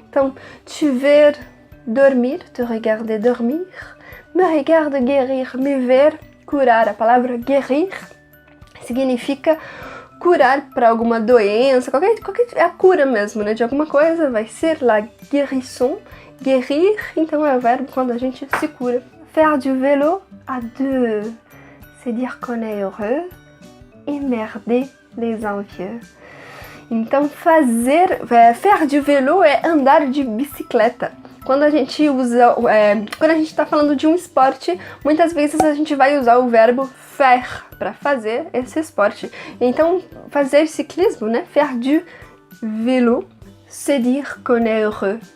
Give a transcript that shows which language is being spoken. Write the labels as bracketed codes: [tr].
[pt] Então, te ver dormir, [fr] te regarder dormir, me regarde guérir, [pt] me ver curar. A palavra guérir significa curar para alguma doença, qualquer é a cura mesmo, né? De alguma coisa, vai ser la guérison, guérir, então é o verbo quando a gente se cura. [fr] Faire du vélo à deux, c'est dire qu'on est heureux, emmerder les envieux. [pt] Então [fr] faire du vélo [pt] é andar de bicicleta. Quando a gente usa, quando a gente está falando de um esporte, muitas vezes a gente vai usar o verbo faire para fazer esse esporte. Então, fazer ciclismo, né? [fr] Faire du vélo, c'est dire qu'on est heureux.